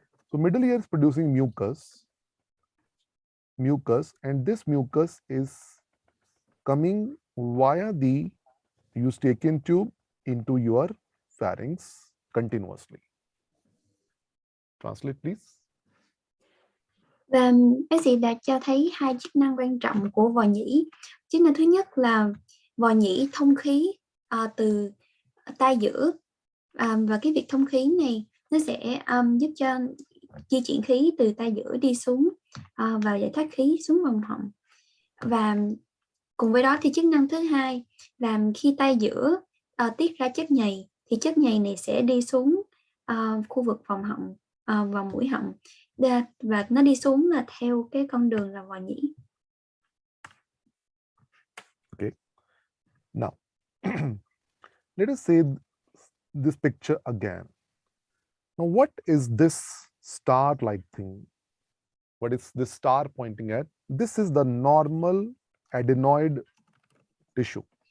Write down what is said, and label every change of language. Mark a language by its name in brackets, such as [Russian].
[English] So middle ear is producing mucus, and this mucus is coming via the eustachian tube into your pharynx continuously. Translate, please. [Vietnamese] Và bác sĩ đã cho thấy hai chức năng quan trọng của vòi nhĩ. Chức năng thứ nhất là vòi nhĩ thông khí từ tai giữa, và cái việc thông khí này nó sẽ giúp cho di chuyển khí từ tai giữa đi xuống và giải thoát khí xuống vòng họng. Và cùng với đó thì chức năng thứ hai là khi tai giữa tiết ra chất nhầy thì chất nhầy này sẽ đi xuống khu vực vòng họng, vòng mũi họng, và nó đi xuống là theo cái con đường là vòi nhĩ. [English] Okay. Now, let us say this picture again. Now, what is this star-like thing? What is this star pointing at? This is the normal adenoid tissue.